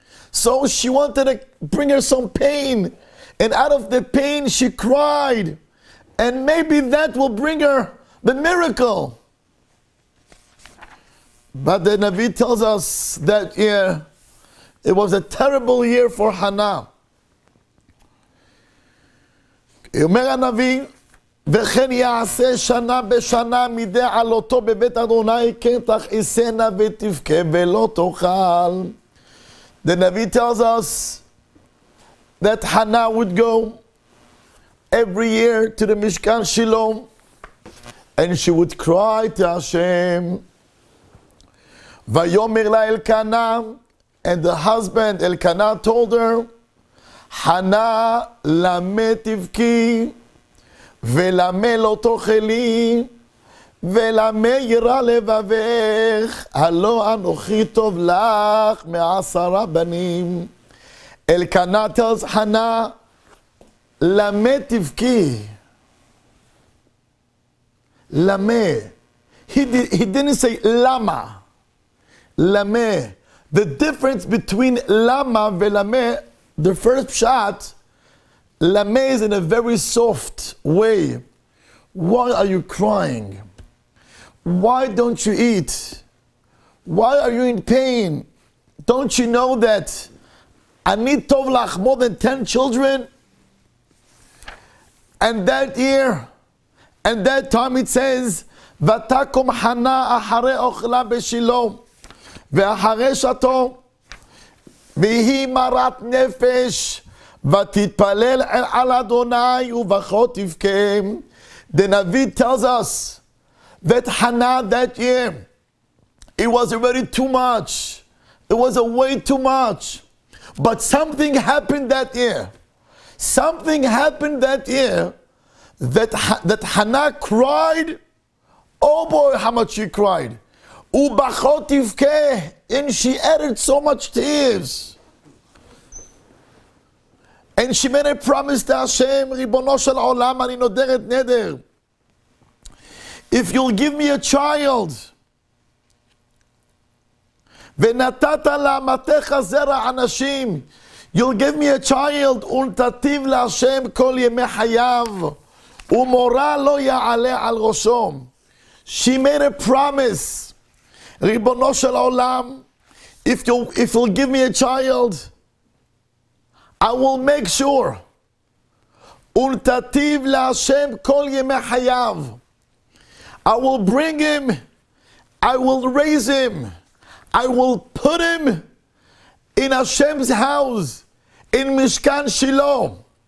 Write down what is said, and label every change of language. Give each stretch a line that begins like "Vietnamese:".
English: So she wanted to bring her some pain, and out of the pain she cried, and maybe that will bring her the miracle. But the Navi tells us that year, it was a terrible year for Hannah.
Hebrew: אומר הנביא, וכן יעשה שנה בשנה מדי עלותו בבית אדוני, כן תכעסנה ותבכה ולא תאכל.
English: The Navi tells us that Hannah would go every year to the Mishkan Shiloh, and she would cry to Hashem. Vayomer la Elkanah, and the husband Elkanah told her, Hannah
Hebrew: lamet tivki, ולמה לא תאכלי, ולמה ירא לבבך, הלא אנוכי טוב לך מ10 בנים.
English: Elkanah tells Hannah,
Hebrew: למה תבכי?
English: למה? He didn't say lama. Lama. The difference between lama and lama, the first pshat, lama is in a very soft way. Why are you crying? Why don't you eat? Why are you in pain? Don't you know that
Hebrew: Ani tov lach
English: more than 10 children? And that year, and that time it says,
Hebrew: ותקום חנה אחרי אוכלה בשילה ואחרי שתו והיא מרת נפש ותתפלל על אדוני ובכה תבכה.
English: The Navi tells us that Hannah that year, it was already too much. It was a way too much. But something happened that year. Something happened that year that Hannah cried. Oh boy, how much she cried.
Hebrew: Ubachot tivkeh,
English: and she added so much tears. And she made a promise to Hashem,
Hebrew: Ribono shel olam, ani noderet neder.
English: If you'll give me a child,
Hebrew: ונתת לאמתך זרע אנשים,
English: you'll give me a child,
Hebrew: ונתתיו להשם כל ימי חייו, ומורא לא יעלה על ראשו.
English: She made a promise, Ribono shel olam, if you'll give me a child, I will make sure,
Hebrew: ונתתיו להשם כל ימי חייו.
English: I will bring him, I will raise him, I will put him in Hashem's house, in Mishkan Shiloh.